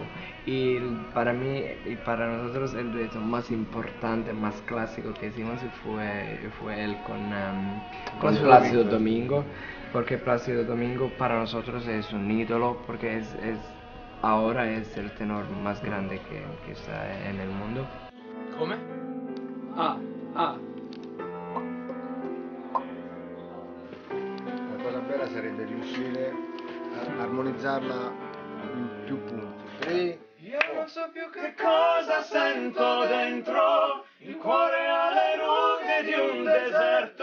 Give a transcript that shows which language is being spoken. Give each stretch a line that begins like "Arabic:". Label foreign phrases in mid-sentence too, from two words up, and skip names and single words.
Spanish: Y para mí y para nosotros el dueto más importante, más clásico que hicimos fue él con Plácido Domingo, porque Plácido Domingo para nosotros es un ídolo, porque ahora es el tenor más grande que está en el mundo.
Italian: Come? Ah. La cosa bella sarebbe riuscire a armonizzarla in più punti. Sì. Io non so più che cosa sento dentro, il cuore ha le rughe di un deserto.